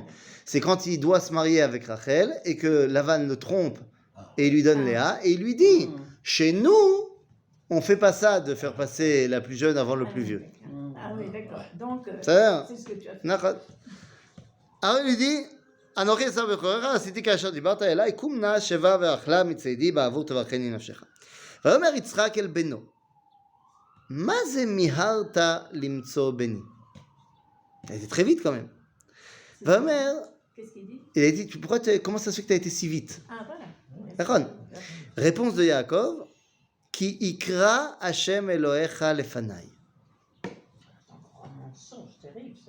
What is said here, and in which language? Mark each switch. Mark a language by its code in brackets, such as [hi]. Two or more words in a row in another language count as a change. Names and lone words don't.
[fr] C'est quand il doit se marier avec Rachel et que Lavan le trompe et il lui donne Léa et il lui dit chez nous, on fait pas ça de faire passer la plus jeune avant le plus vieux. Ah oui, d'accord. Donc, c'est ce que tu as fait. Alors il lui dit [he] אנוכי עשיו בכורך, עשיתי כאשר דיברת אליי, קום נא שבה ואכלה מצדי בעבור תברכני נפשך. ויאמר יצחק אל בנו, מה זה מיהרת למצוא בני? [fr] זה très vite quand même. ויאמר Qu'est-ce qu'il dit? Il a dit, comment ça se fait que tu as été si vite? Ah, voilà. D'accord. Réponse de Yaakov, [he] כי הקרה ה' אלהיך לפני. [fr] Un mensonge terrible, ça.